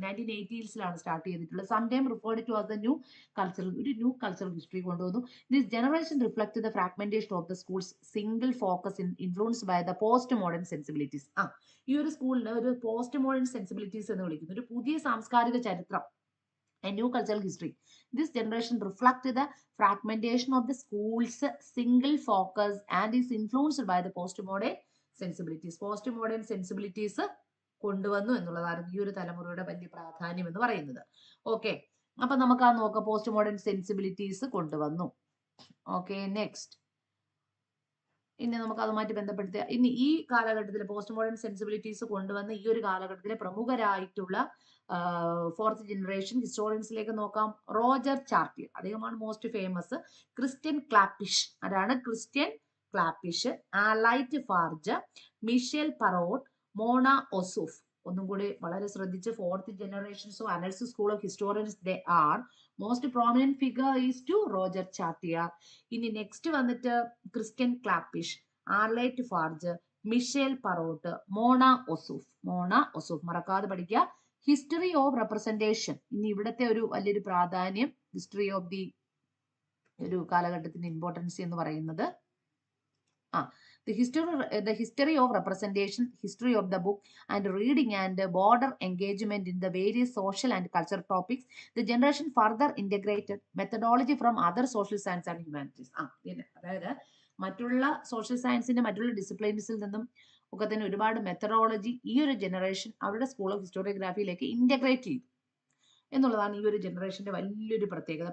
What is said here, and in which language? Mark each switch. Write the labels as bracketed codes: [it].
[en] 1980s start [ml] ചെയ്തിട്ടുള്ളത്. [en] sometime referred to as the new cultural history [ml] കൊണ്ടുവന്നു. [en] This generation reflect the fragmentation of the schools single focus influenced by the post modern sensibilities. [ml] ഈ ഒരു സ്കൂളിന് ഒരു post modern sensibilities എന്ന് വിളിക്കുന്നു. ഒരു പുതിയ സാംസ്കാരിക ചരിത്രം [en] a new cultural history. This generation reflects the fragmentation of the school's single focus and is influenced by the postmodern sensibilities. [ml] Postmodern sensibilities കൊണ്ടുവന്നു എന്നുള്ളതാണ് ഈ ഒരു തലമുറയുടെ വലിയ പ്രാധാന്യം എന്ന് പറയുന്നത്. ഓക്കെ, അപ്പൊ നമുക്ക് ആ നോക്കാം. പോസ്റ്റ് മോഡേൺ സെൻസിബിലിറ്റീസ് കൊണ്ടുവന്നു. Okay, next. ഇനി നമുക്ക് അതുമായിട്ട് ബന്ധപ്പെടുത്തുക. ഇനി ഈ കാലഘട്ടത്തിൽ പോസ്റ്റ് മോഡേൺ സെൻസിബിലിറ്റീസ് കൊണ്ടുവന്ന ഈ ഒരു കാലഘട്ടത്തിലെ പ്രമുഖരായിട്ടുള്ള ഫോർത്ത് ജനറേഷൻ ഹിസ്റ്റോറിയൻസിലേക്ക് നോക്കാം. റോജർ ചാർട്ടിയർ, അദ്ദേഹമാണ് മോസ്റ്റ് ഫേമസ്. ക്രിസ്ത്യൻ ക്ലാപ്പിഷ്, ആരാണ്? ക്രിസ്ത്യൻ ക്ലാപ്പിഷ്. ആലൈറ്റ് ഫാർജ, മിഷേൽ പറോട്ട്, മോണ ഒസൂഫ്. ഒന്നും കൂടി വളരെ ശ്രദ്ധിച്ച്, [en] Fourth generations of Annales school of historians they are most prominent figure is to Roger Chartier. [ml] ഇനി നെക്സ്റ്റ് വന്നിട്ട് ക്രിസ്ത്യൻ ക്ലാപ്പിഷ്, ആർലൈറ്റ് ഫാർജ്, മിഷേൽ പറോട്ട്, മോണ ഒസൂഫ്. മോണ ഒസൂഫ് മറക്കാതെ പഠിക്കുക. [en] history of representation, [ml] ഇനി ഇവിടുത്തെ ഒരു വലിയൊരു പ്രാധാന്യം, ഹിസ്റ്ററി ഓഫ് ദി ഒരു കാലഘട്ടത്തിന്റെ ഇമ്പോർട്ടൻസ് എന്ന് പറയുന്നത് [en] the history of representation, history of the book and reading and broader engagement in the various social and cultural topics. The generation further integrated methodology from other social science and humanities. [ml] അതായത് മറ്റുള്ള social സയൻസിന്റെ മറ്റുള്ള ഡിസിപ്ലിൻസിൽ നിന്നും ഒക്കെ തന്നെ ഒരുപാട് methodology ഈ ഒരു ജനറേഷൻ അവരുടെ സ്കൂൾ ഓഫ് ഹിസ്റ്റോറിയോഗ്രാഫിയിലേക്ക് ഇന്റഗ്രേറ്റ് ചെയ്തു എന്നുള്ളതാണ് ഈ ഒരു ജനറേഷന്റെ വലിയൊരു പ്രത്യേകത.